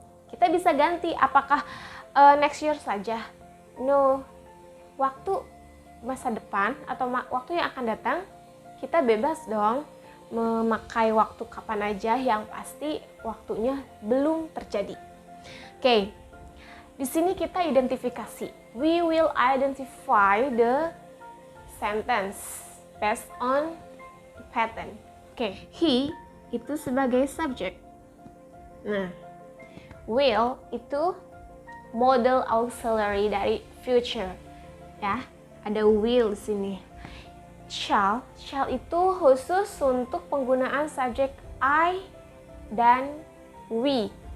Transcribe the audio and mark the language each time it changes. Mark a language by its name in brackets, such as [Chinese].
[Indonesian] Kita bisa ganti apakah next year saja. No, waktu masa depan atau waktu yang akan datang, kita bebas dong memakai waktu kapan aja, yang pasti waktunya belum terjadi. Oke. Di sini kita identifikasi. [English] We will identify the sentence based on pattern. [Indonesian] Oke, he itu sebagai subject. Nah, will itu modal auxiliary dari future. Ya, ada will di sini. Shall itu khusus untuk penggunaan subjek I dan we.